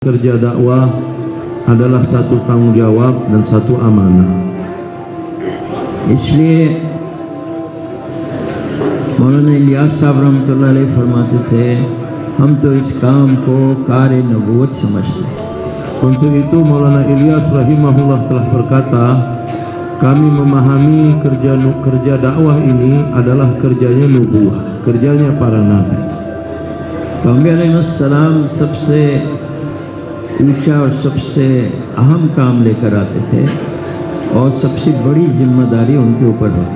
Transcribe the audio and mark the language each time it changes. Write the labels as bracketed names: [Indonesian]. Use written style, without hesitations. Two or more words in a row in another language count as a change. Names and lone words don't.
[Indonesian] kerja dakwah adalah satu tanggung jawab dan satu amanah. [Hindi] इसलिए मौलाना इलियास साहब [Arabic] رحمة الله عليه [Hindi] फरमाते थे, हम तो इस काम को कार्य नबूवत समझते हैं। [Indonesian] Untuk itu Maulana Ilyas rahimahullah telah berkata, kami memahami kerja dakwah ini adalah kerjanya nubuwah, kerjanya para nabi. [Hindi] Nabi अलैहिस्सलाम सबसे ऊंचा और सबसे अहम काम लेकर आते थे और सबसे बड़ी जिम्मेदारी उनके ऊपर होती।